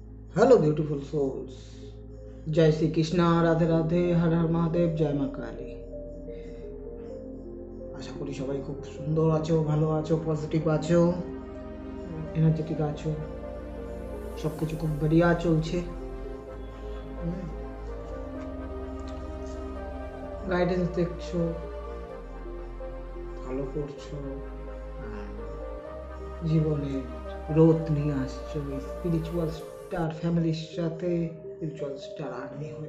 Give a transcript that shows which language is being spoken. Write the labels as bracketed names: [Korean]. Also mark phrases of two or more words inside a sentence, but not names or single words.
[English] Hello beautiful souls. [Hindi] जय श्री कृष्णा, राधे राधे, हर हर महादेव, जय মা কালী। [Bangla] আশা করি সবাই খুব সুন্দর আছো, ভালো আছো, পজিটিভ আছো, এনার্জেটিক আছো, সব কিছু খুব বড়িয়া চলছে। গাইডেন্স দেখছো, ভালো করছো, জীবনে গ্রোথ নিয়ে আসছো, [English] spiritual star family's [Bangla] সাথে, [English] spiritual star army [Bangla] হয়ে।